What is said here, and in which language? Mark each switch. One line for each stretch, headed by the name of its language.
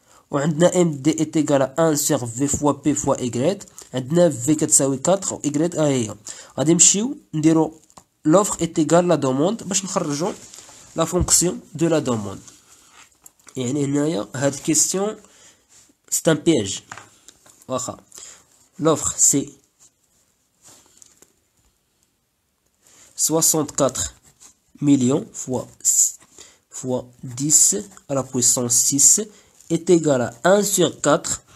Arabic: وعندنا
French: MD est égal à 1 sur V fois P fois Y.
Arabic: عندنا V كتساوي 4 و Y هي. غادي نمشيو نديرو
French: l'offre est égale à la demande
Arabic: باش نخرجو
French: la fonction de la demande.
Arabic: يعني هنايا هاد question
French: c'est un piège. واخا l'offre c'est 64 millions fois 10 à la puissance 6 est égal à 1 sur 4.